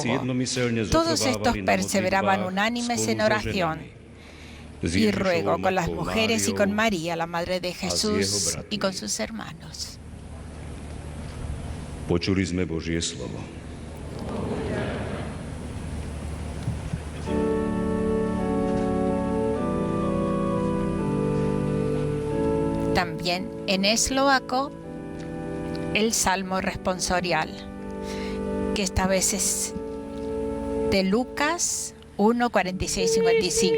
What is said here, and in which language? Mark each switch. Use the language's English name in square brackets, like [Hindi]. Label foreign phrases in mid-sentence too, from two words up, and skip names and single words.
[Spanish] Todos estos perseveraban unánimes en oración y ruego con las mujeres y con María, la madre de Jesús, y con sus hermanos. [Slovak] Počuli sme Božie slovo. [Spanish] También en eslovaco el salmo responsorial, que esta vez es de Lucas 1, 46, 55.